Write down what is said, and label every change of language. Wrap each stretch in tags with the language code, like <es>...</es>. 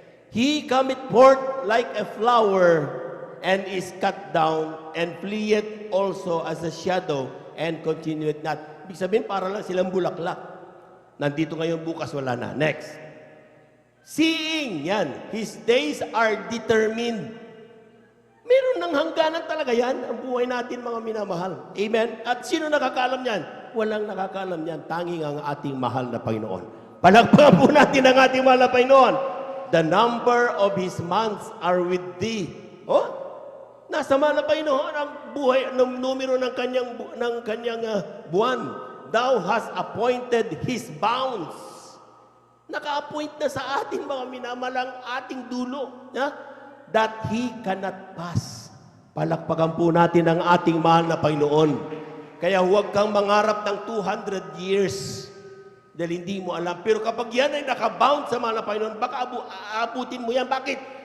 <en>He cometh forth like a flower and is cut down and fleeth also as a shadow and continueth not.</en> <tl>Ibig sabihin, para lang silang bulaklak. Nandito ngayon, bukas wala na. Next. Seeing, yan.</tl> <en>His days are determined.</en> <tl>Meron ng hangganan talaga yan, ang buhay natin, mga minamahal. Amen? At sino nakakaalam yan? Walang nakakaalam yan, tanging ang ating mahal na Panginoon. Palakpakan po natin ang ating mahal na Panginoon.</tl> <en>The number of His months are with thee.</en> <tl>Nasa mahal na Panginoon ang buhay, ng numero ng kanyang buwan.</tl> <en>Thou hast appointed His bounds.</en> <tl>Naka-appoint na sa atin, mga minamalang ating dulo.</tl> <en>That He cannot pass.</en> <tl>Palakpakan po natin ang ating mahal na Panginoon. Kaya huwag kang mangarap ng 200 years dahil hindi mo alam. Pero kapag yan ay nakabound sa mahal na Panginoon, baka aabutin mo yan. Bakit?</tl>